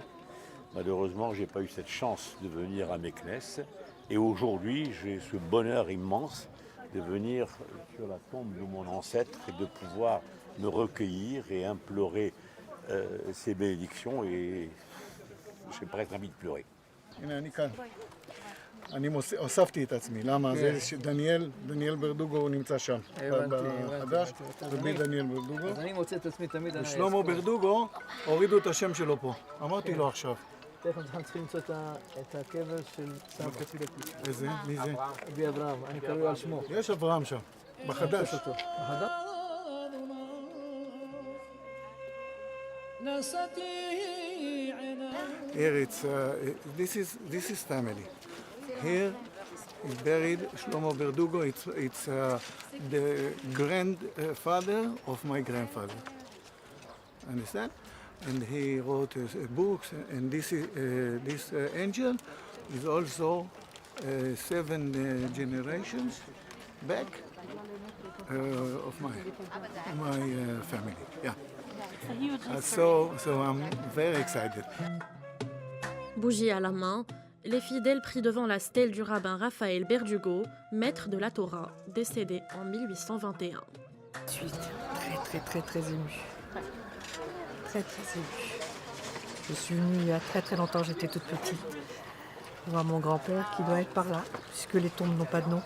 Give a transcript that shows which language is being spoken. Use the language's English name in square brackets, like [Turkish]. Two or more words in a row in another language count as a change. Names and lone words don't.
[French] Malheureusement, je n'ai pas eu cette chance de venir à Meknès. Et aujourd'hui, j'ai ce bonheur immense de venir sur la tombe de mon ancêtre et de pouvoir me recueillir et implorer ses bénédictions. Et j'ai presque envie de pleurer. [Hebrew] אני הוספתי את עצמי, למה? זה דניאל ברדוגו הוא נמצא שם, בחדש, רבי דניאל ברדוגו. אז אני מוצא את עצמי תמיד... ושלמה ברדוגו, הורידו את השם שלו פה, אמרתי לו עכשיו. תכף אנחנו צריכים למצוא את הקבר של סבתא פידקי. איזה? מי זה? אבי אברהם, אני קרוי על שמו. יש אברהם שם, בחדש. בחדש? [English] Here this is family. Here is buried Shlomo Berdugo. It's the grandfather of my grandfather. Understand? And he wrote books. And this angel is also 7 generations back of my family. Yeah. So I'm very excited. [French] Bougie à la main, les fidèles prient devant la stèle du rabbin Raphaël Berdugo, maître de la Torah, décédé en 1821. Je suis très émue. Très émue. Je suis venue il y a très longtemps, j'étais toute petite, voir mon grand-père qui doit être par là, puisque les tombes n'ont pas de nom.